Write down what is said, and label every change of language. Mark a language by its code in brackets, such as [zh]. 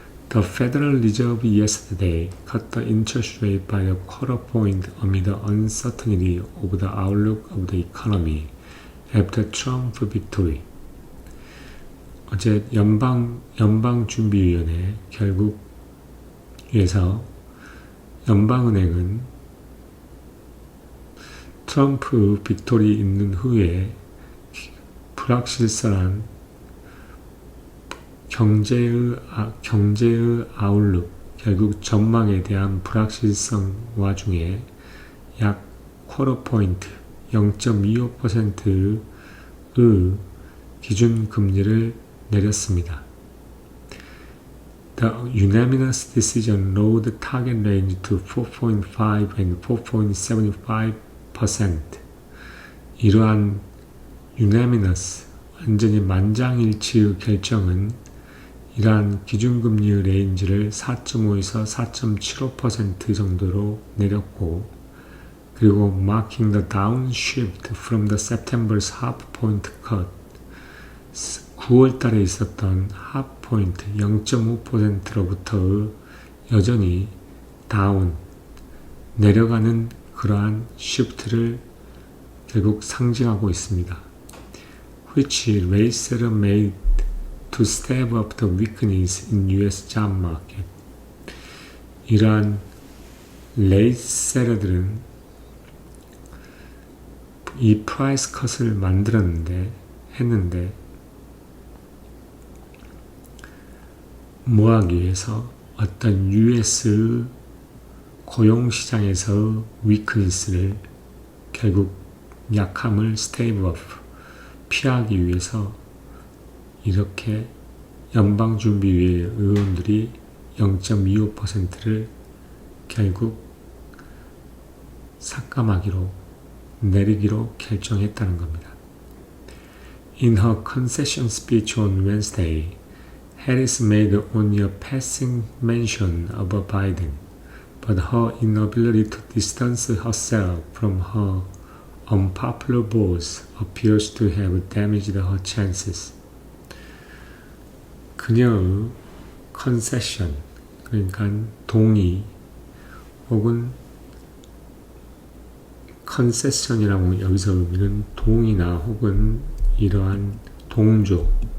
[en] The Federal Reserve yesterday cut the interest rate by a quarter point amid the uncertainty of the outlook of the economy after Trump victory. [ko] 어제 연방준비위원회 결국에서 연방은행은 트럼프 빅토리 있는 후에 불확실성한 경제의 아웃룩, 결국 전망에 대한 불확실성 와중에 약 쿼터 포인트 0.25%의 기준 금리를 내렸습니다. [en] The unanimous decision lowered the target range to 4.5 and 4.75%. [ko] 이러한 unanimous, 완전히 만장일치의 결정은 이러한 기준금리의 레인지를 4.5에서 4.75% 정도로 내렸고, 그리고 [en] marking the downshift from the September's half point cut. [ko] 9월 달에 있었던 half point 0.5%로부터의 여전히 내려가는 그러한 시프트를 결국 상징하고 있습니다. [en] Which Raysetter made to stave up the weakness in U.S. job market. [ko] 이러한 레이세러들은 이 프라이스 컷을 했는데 뭐하기 위해서 어떤 US의 고용시장에서 위크니스를 결국 약함을 스테이브 오프 피하기 위해서 이렇게 연방준비위의 의원들이 0.25%를 결국 삭감하기로 내리기로 결정했다는 겁니다. [en] In her concession speech on Wednesday, Harris made only a passing mention of Biden, but her inability to distance herself from her unpopular boss appears to have damaged her chances. [ko] 그녀의 concession, 그러니까 동의 혹은 concession이라고 여기서 의미는 동의나 혹은 이러한 동조,